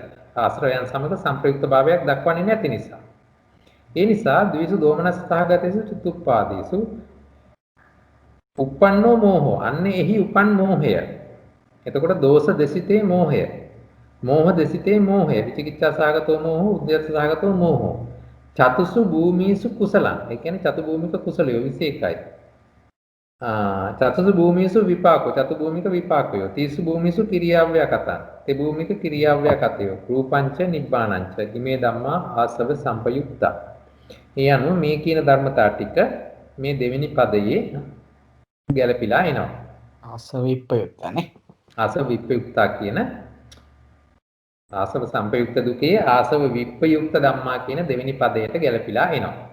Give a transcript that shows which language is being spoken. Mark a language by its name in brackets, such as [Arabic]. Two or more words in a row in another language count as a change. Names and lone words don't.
[Sinhala] ආශ්‍රයයන් සමග සංප්‍රයුක්ත භාවයක් දක්වන්නේ නැති නිසා. ඒ නිසා [Pali] ද්වේෂ දෝමනස් සහගතේසු චිත්තුප්පාදේසු uppannෝ මෝහෝ [Sinhala] අන්නේ එහි උපන් මෝහය. එතකොට දෝෂ දෙසිතේ මෝහය. මෝහ දෙසිතේ මෝහය. [Pali] විචිකිච්ඡා සාගතෝ මෝහෝ උද්‍යස්ස සාගතෝ මෝහෝ. චතුසු භූමීසු කුසලං. [Sinhala] ඒ කියන්නේ චතු භූමික කුසලයෝ 21යි. [Pali] චතුසු භූමීසු විපාකෝ [Sinhala] චතු භූමික විපාකයෝ. [Pali] තීසු භූමීසු කිරියාව්‍ය කතං. [Sinhala] තේ භූමික කිරියාව්‍ය කතයෝ. [Pali] රූපංච නිබ්බානංච. ඉමේ ධම්මා ආසව සම්පයුක්තා. [Sinhala] ඒ අනුව මේ කියන ධර්මතා ටික මේ දෙවෙනි පදයේ ගැලපිලා එනවා. ආසව විප්‍රයුක්තනේ. ආසව විප්‍රයුක්තා කියන ආසව සම්පයුක්ත දුකේ [Pali] ආසව විප්‍රයුක්ත ධම්මා [Sinhala] කියන දෙවෙනි පදයට ගැලපිලා එනවා.